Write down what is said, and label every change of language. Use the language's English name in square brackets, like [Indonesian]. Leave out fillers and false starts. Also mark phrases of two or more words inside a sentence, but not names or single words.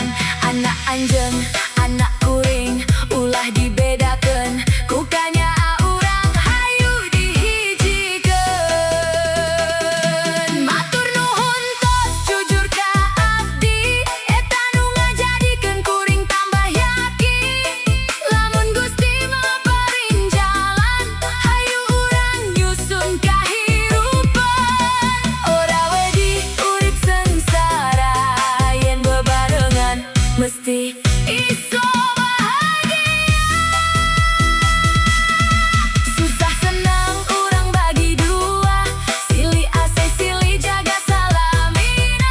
[Sundanese] Anak anjeun anak kuring ulah dibedakeun, ku kanyaa urang hayu dihijikeun. [Javanese] Matur nuhun [Sundanese] tos jujur ka abdi, eta nu ngajadikeun kuring tambah yakin. Lamun Gusti maparin jalan, hayu urang nyusun kahirupan. [Javanese] Ora wedi urip sengsara, yen bebarengan mesti iso bahagia. [Sundanese] Susah senang urang bagi dua, silih ase silih jaga salamina.